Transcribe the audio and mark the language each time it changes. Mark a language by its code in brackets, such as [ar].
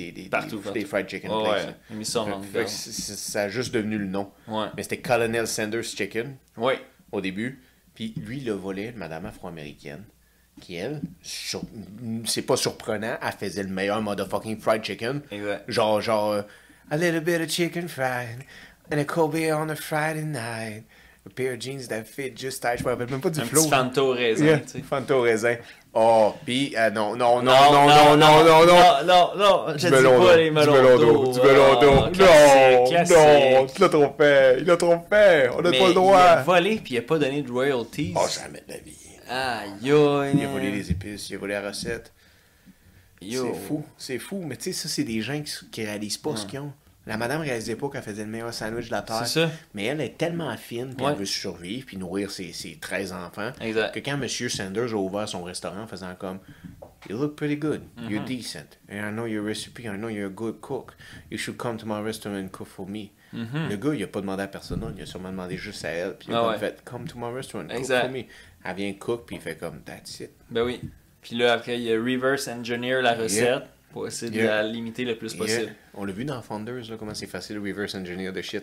[fr] partout. Des fried chicken [en] places. [fr] Ouais, il a mis ça en ça a juste devenu le nom. Ouais. Mais c'était Colonel Sanders Chicken. Oui. Au début. Puis lui, il a volé une madame afro-américaine. Qui, elle, c'est pas surprenant, elle faisait le meilleur [en] motherfucking fried chicken. [fr] Exact. Genre, [en] a little bit of chicken fried, and a cold beer on a Friday night. A pair of jeans that fit just tight. [fr] Je me rappelle même pas du flow. Un petit Fanto raisin, tu sais. Fanto raisin. Oh, pis non. Non, je dis pas les melons d'eau. Du melon d'eau. Non, tu l'as trop fait. Il a trop fait. On n'a pas le droit. Il a volé, puis il a pas donné de royalties. Oh, jamais de la vie. Aïe, il a volé les épices, il a volé la recette. Yo. C'est fou. Mais tu sais, ça, c'est des gens qui réalisent pas ce qu'ils ont. La madame réalisait pas qu'elle faisait le meilleur sandwich de la terre. C'est ça. Mais elle est tellement fine, puis elle veut survivre, puis nourrir ses 13 enfants, que quand M. Sanders a ouvert son restaurant en faisant comme « [en] You look pretty good. You're decent. And I know your recipe. I know you're a good cook. You should come to my restaurant and cook for me. [fr] Le gars, il a pas demandé à personne, il a sûrement demandé juste à elle, puis il a fait « [en] Come to my restaurant, cook for me. [fr] » Elle vient cook, puis il fait comme « [en] That's it. » [fr] Ben oui. Puis là, après, il a reverse engineer la recette pour essayer de la limiter le plus possible. On l'a vu dans Founders, là, comment c'est facile de reverse engineer de shit.